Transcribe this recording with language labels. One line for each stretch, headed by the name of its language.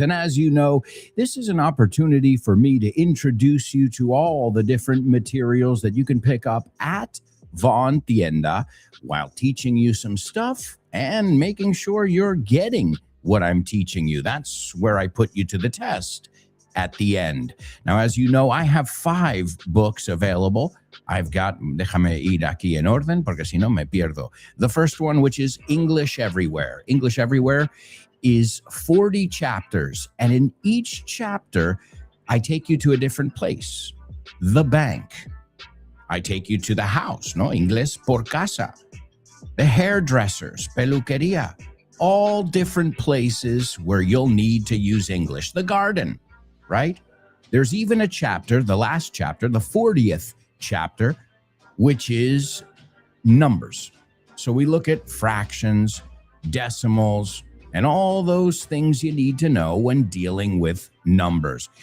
English: And as you know, this is an opportunity for me to introduce you to all the different materials that you can pick up at Vaughan Tienda while teaching you some stuff and making sure you're getting what I'm teaching you. That's where I put you to the test at the end. Now, as you know, I have 5 books available. I've got,
Spanish: déjame ir aquí en orden, porque si no me pierdo.
English: The first one, which is English Everywhere. English Everywhere is 40 chapters. And in each chapter, I take you to a different place. The bank. I take you to the house, no?
Spanish: Inglés por casa.
English: The hairdressers, peluquería. All different places where you'll need to use English. The garden, right? There's even a chapter, the last chapter, the 40th chapter, which is numbers. So we look at fractions, decimals, and all those things you need to know when dealing with numbers.